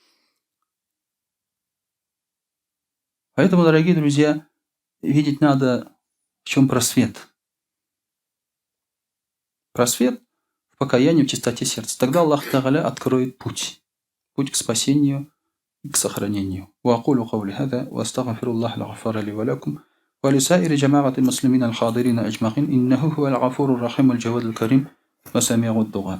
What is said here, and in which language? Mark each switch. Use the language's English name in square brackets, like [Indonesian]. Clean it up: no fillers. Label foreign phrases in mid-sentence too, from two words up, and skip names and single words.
[Russian] Поэтому, дорогие друзья, видеть надо, в чем просвет. Просвет в покаянии, в чистоте сердца. Тогда Аллах Тааля откроет путь. путь к спасению и к сохранению. [Arabic] وأقول قولي هذا وأستغفر الله الغفار لي ولكم ولسائر جماعة المسلمين الحاضرين أجمعين إنه هو الغفور الرحيم الجواد الكريم وسميع الدعاء.